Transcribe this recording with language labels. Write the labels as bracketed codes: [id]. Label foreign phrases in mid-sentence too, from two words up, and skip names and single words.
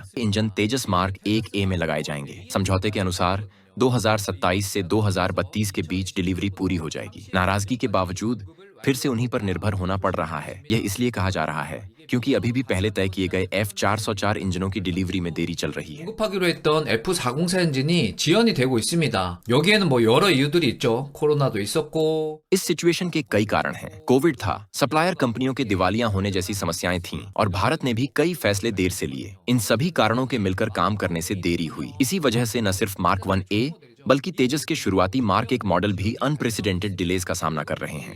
[hi] इंजन तेजस मार्क 1A में लगाए जाएंगे। समझौते के अनुसार 2027 से 2032 के बीच डिलीवरी पूरी हो जाएगी। नाराजगी के बावजूद फिर से उन्हीं पर निर्भर होना पड़ रहा है। यह इसलिए कहा जा रहा है क्योंकि अभी भी पहले तय किए गए F404 इंजनों की डिलीवरी में देरी चल रही है। [ko] 공급하기로 했던 F404 엔진이 지연이 되고 있습니다. 여기에는 뭐 여러 이유들이 있죠. 코로나도 있었고. [hi] इस सिचुएशन के कई कारण हैं। कोविड था, सप्लायर कंपनियों के दिवालिया होने जैसी समस्याएं थीं और भारत ने भी कई फैसले देर से लिए। इन सभी कारणों के मिलकर काम करने से देरी हुई। इसी वजह से न सिर्फ मार्क 1A बल्कि तेजस के शुरुआती मार्क 1 मॉडल भी [en] unprecedented delays [hi] का सामना कर रहे हैं।